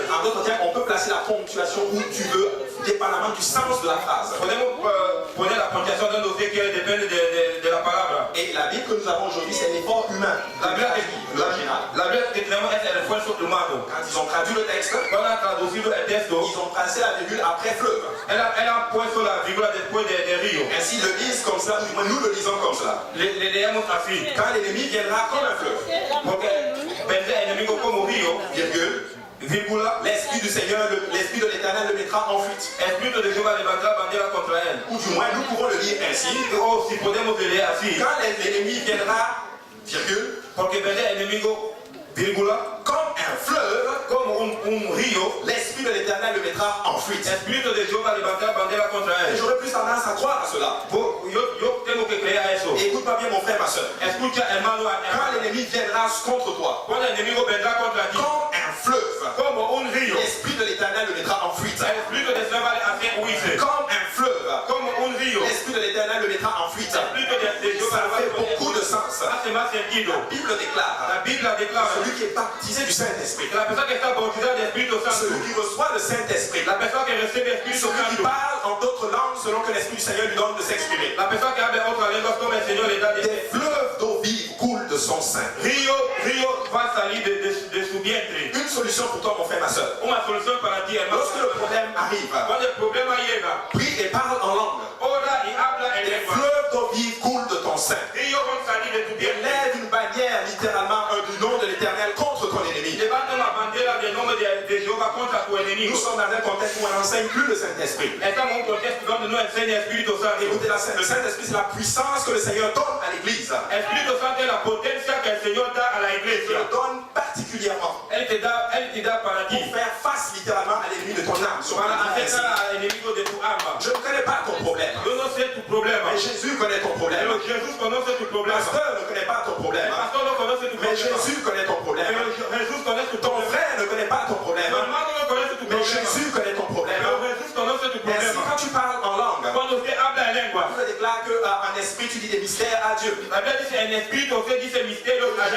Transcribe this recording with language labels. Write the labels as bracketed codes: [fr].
[fr] En d'autres termes, on peut placer la ponctuation où tu veux, dépendamment du sens de la phrase. [es] Podemos poner la puntuación donde usted quiere, depende de la palabra. [fr] Et la Bible que nous avons aujourd'hui, c'est l'effort humain. [es] La Biblia [fr] l'original. [es] que tenemos es el esfuerzo humano. [fr] Quand ils ont traduit le texte, [es] Cuando han traducido el texto, [fr] ils ont placé la virgule après fleuve. [es] él ha puesto la virgula después de río. [fr] Ainsi, ils le lisent comme cela, ou du moins nous le lisons comme cela. [es] Le leemos así. [fr] Quand l'ennemi viendra comme un fleuve, [es] Porque vendrá el enemigo como río, [fr] virgule, [es] vírgula, [fr] l'Esprit du Seigneur, l'Esprit de l'Éternel le mettra en fuite. [es] el espíritu de Jehová levantará bandera contra él. [fr] Ou du moins, nous pouvons le lire ainsi. [es] O si podemos leer así, [fr] Quand l'ennemi viendra, virgule, [es] porque vendrá el enemigo, vírgula, [fr] comme un fleuve, [es] como un río, [fr] l'Esprit de l'Éternel le mettra en fuite. [es] el espíritu de Jehová levantará bandera contra [fr] Et [es] él. [fr] j'aurais plus tendance à croire à cela. [es] Yo tengo que creer a eso. [fr] Écoute-moi bien, mon frère, ma soeur. [es] Escucha, hermano, [fr] Quand l'ennemi viendra contre toi, [es] cuando el enemigo vendrá contra ti, [fr] comme un fleuve, [es] como un río, [fr] l'Esprit de l'Éternel le mettra en fuite. [es] el espíritu de Jehová le hace huirse, [fr] Comme un fleuve, [es] como un río, el [fr] l'Esprit de l'Éternel le mettra en fuite. [es] espíritu de Jehová [fr] Ça fait [es] le [fr] beaucoup de sens. [es] hace más sentido. [fr] La Bible déclare, [es] La Biblia declara [fr] celui qui est baptisé du Saint-Esprit, [es] que la persona que está bautizada del Espíritu Santo, [fr] celui qui reçoit le Saint-Esprit, [es] la persona que recibe el Espíritu [fr] celui qui [es] Santo, [fr] parle en d'autres langues selon que l'Esprit du Seigneur lui donne de s'exprimer. [es] la persona que habla en otras lenguas como el Señor le da de [fr] Des fleuves d'eau vive coulent de son sein. [es] río va a salir de su vientre. [fr] Une solution pour toi, mon frère, ma soeur. [es] Una solución para ti, hermano. [fr] Lorsque le problème arrive, [es] Cuando el problema llega, [fr] prie et parle en langue. [es] ora y habla en [fr] Des [es] lengua. [fr] fleuves d'eau vive coulent de ton sein. [es] Río va a salir de tu vientre. [fr] Lève une bannière, littéralement, du nom de l'Éternel contre ton ennemi. [es] Levanta la bandera del nombre de Jehová contra tu enemigo. [fr] Nous sommes dans un contexte où on n'enseigne plus le Saint-Esprit. [es] Estamos en un contexto donde no enseña el Espíritu Santo. [fr] Écoutez, le Saint-Esprit, c'est la puissance que le Seigneur donne à l'Église. [es] El Espíritu Santo es la potencia que el Señor da a la [fr] Il [es] iglesia. [fr] le donne particulièrement [es] Él te da para ti. [fr] pour faire face littéralement à l'ennemi de ton âme. [es] Para hacer al enemigo de tu alma. [fr] Je ne connais pas ton problème, [es] Yo no sé tu problema. [fr] mais Jésus connaît ton problème. [es] Pero Jesús conoce tu [fr] Le [es] problema. [fr] pasteur ne connaît pas ton problème, [es] El pastor no conoce tu [fr] mais Jésus connaît ton problème. [es] Pero Jesús conoce tu [fr] Ton [es] problema. [fr] frère ne connaît pas ton problème, [es] Tu hermano no conoce tu [fr] mais [es] problema. [fr] Jésus connaît ton problème. [es] Pero Jesús conoce tu [fr] Ainsi, [es] problema. [fr] quand tu parles en langue, [es] Cuando usted habla en lengua, [fr] tu déclares qu'en esprit, tu dis des mystères à Dieu. [es] la Biblia dice en espíritu, usted dice misterios a